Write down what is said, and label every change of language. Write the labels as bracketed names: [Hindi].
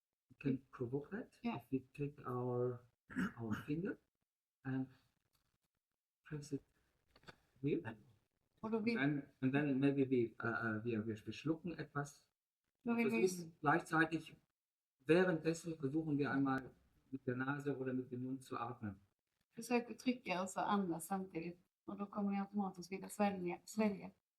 [English] We can provoke that if we take our finger and press it here. And then maybe [German] wir schlucken etwas. Gleichzeitig währenddessen versuchen wir einmal mit der Nase oder mit dem Mund zu atmen. [Swedish] Försök att trycka och så andas samtidigt. Och då kommer jag automatiskt vilja svälja.